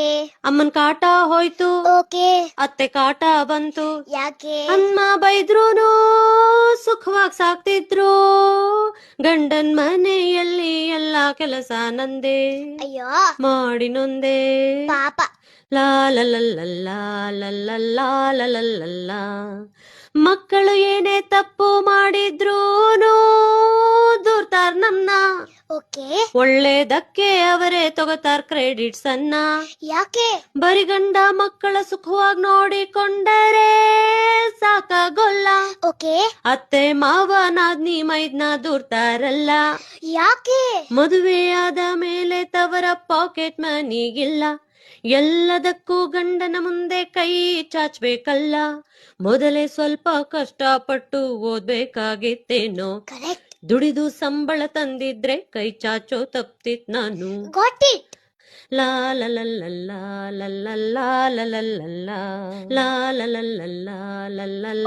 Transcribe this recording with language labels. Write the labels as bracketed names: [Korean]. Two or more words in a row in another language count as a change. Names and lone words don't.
[Kannada] ಅಮ್ಮನ್ ಕಾಟ ಹೋಯ್ತು, ಓಕೆ. ಅತ್ತೆ ಕಾಟ ಬಂತು. ಯಾಕೆ? ಅಮ್ಮ ಬೈದ್ರೂನು ಸುಖವಾಗಿ ಸಾಕ್ತಿದ್ರು, ಗಂಡನ್ ಮನೆಯಲ್ಲಿ ಎಲ್ಲಾ ಕೆಲಸ ನಂದೆ, ಅಯ್ಯೋ ಮಾಡಿ ನೊಂದೆ. ಪಾಪ. ಲಾ ಲ ಲ ಲ ಲಾ ಲ ಲ ಲಾ ಲ ಲ ಲ ಲಾ. ಮಕ್ಕಳು ಏನೇ ತಪ್ಪು ಮಾಡಿದ್ರೂನು ದೂರ್ತಾರ್ ನಮ್ನ, ಓಕೆ. ಒಳ್ಳೇದಕ್ಕೆ ಅವರೇ ತಗೋತಾರ್ ಕ್ರೆಡಿಟ್ಸ್ ಅನ್ನ. ಯಾಕೆ? ಬರಿ ಗಂಡ ಮಕ್ಕಳ ಸುಖವಾಗಿ ನೋಡಿಕೊಂಡರೆ ಸಾಕಾಗೋಲ್ಲ, ಓಕೆ. ಅತ್ತೆ ಮಾವ ನಾದ್ನಿ ಮೈದ್ನ ದೂರ್ತಾರಲ್ಲ. ಯಾಕೆ? ಮದುವೆಯಾದ ಮೇಲೆ ತವರ [English] pocket moneyಗಿಲ್ಲ, [Kannada] ಎಲ್ಲದಕ್ಕೂ ಗಂಡನ ಮುಂದೆ ಕೈ ಚಾಚ್ಬೇಕಲ್ಲ. ಮೊದಲೇ ಸ್ವಲ್ಪ ಕಷ್ಟಪಟ್ಟು ಓದ್ಬೇಕಾಗಿತ್ತೇನೋ, ಕರೆಕ್ಟ್. ದುಡಿದು ಸಂಬಳ ತಂದಿದ್ರೆ ಕೈ ಚಾಚೋ ತಪ್ತಿತ್ ನಾನು. [English] got it. ಲಾ ಲ ಲ ಲ ಲಾ ಲ ಲ ಲಾ ಲ ಲ ಲ ಲಾ ಲಾ ಲ ಲ ಲ ಲಾ ಲ ಲ